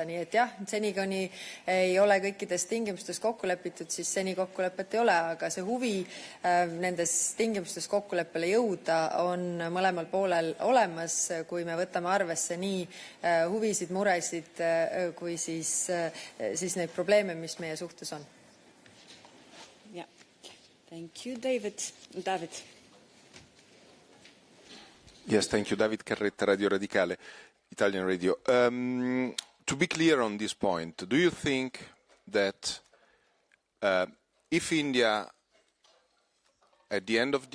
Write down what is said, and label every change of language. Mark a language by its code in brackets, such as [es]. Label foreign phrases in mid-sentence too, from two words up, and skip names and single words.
[et] Nii et jah, seni kuni ei ole kõikides tingimustes kokkulepitud, siis seni kokkulepet ei ole, aga see huvi nendes tingimustes kokkuleppele jõuda on mõlemal poolel olemas, kui me võtame arvesse nii huvisid, muresid, kui siis neid probleeme, mis meie suhtes on. [en] Yeah. Thank you, David. David. Yes, thank you, David Carretta, Radio Radicale, Italian radio. To be clear on this point, do you think that if India, at the end of